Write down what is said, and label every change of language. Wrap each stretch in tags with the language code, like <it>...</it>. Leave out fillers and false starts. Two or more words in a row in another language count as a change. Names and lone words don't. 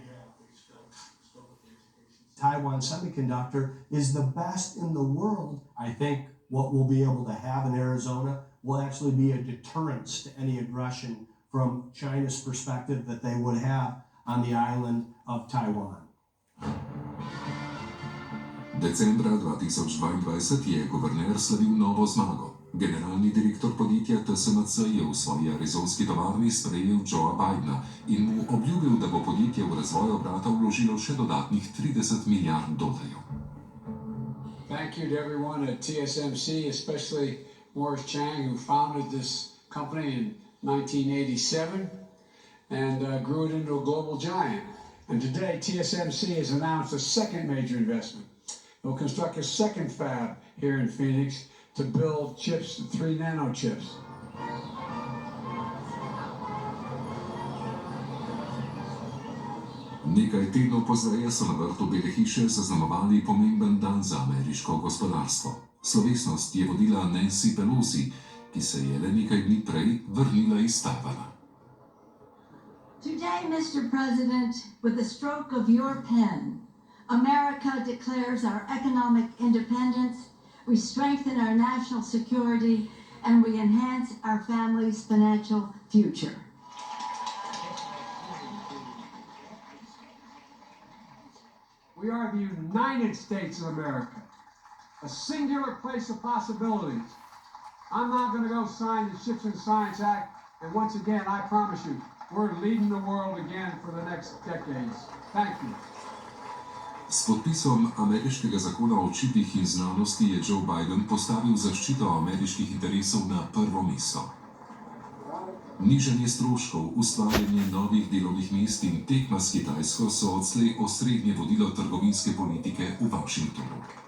<en>Taiwan Semiconductor is the best in the world. I think what we'll be able to have in Arizona will actually be a deterrence to any aggression from China's perspective that they would have on the island of Taiwan.</en> <sl>Decembra 2022 je guverner slavil novo zmago. Generalni direktor podjetja TSMC je v svoji arizonski tovarni sprejel Joea Bidena in mu obljubil, da bo podjetje v razvoj obrata vložilo še dodatnih $30 milijard.</sl> <en>Thank you to everyone at TSMC, especially Morris Chang, who founded this company in 1987 and grew it into a global giant. And today, TSMC has announced a second major investment. They'll construct a second fab here in Phoenix to build chips, 3 nano chips.</en> <sl>Nekaj tednov pozneje so na vrtu Bele hiše zaznamovali pomemben dan za ameriško gospodarstvo. Slovesnost je vodila Nancy Pelosi, ki se je le nekaj dni prej vrnila iz Tajvana.</sl> <en>Today, Mr. President, with the stroke of your pen, America declares our economic independence, we strengthen our national security, and we enhance our family's financial future. We are the United States of America, a singular place of possibilities. I'm not going to go sign the Ships and Science Act, and once again, I promise you, we're leading the world again for the next decades. Thank you.</en> <sl>S podpisom ameriškega zakona o čipih in znanosti je Joe Biden postavil zaščito ameriških interesov na prvo mesto. Nižanje stroškov, ustvarjanje novih delovnih mest in tekma s Kitajsko so odslej osrednje vodilo trgovinske politike v Washingtonu.</sl>